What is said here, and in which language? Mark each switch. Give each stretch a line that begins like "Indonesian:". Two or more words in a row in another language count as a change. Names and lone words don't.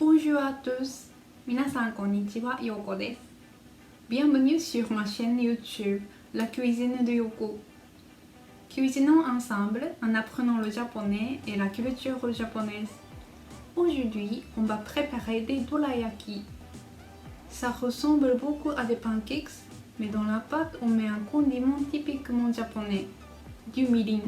French: Bonjour à tous.
Japanese: 皆さんこんにちは、ようこです。
French: Bienvenue sur ma chaîne YouTube, La cuisine de Yoko. Cuisinons ensemble en apprenant le japonais et la culture japonaise. Aujourd'hui, on va préparer des dorayaki. Ça ressemble beaucoup à des pancakes, mais dans la pâte, on met un condiment typiquement japonais, du mirin.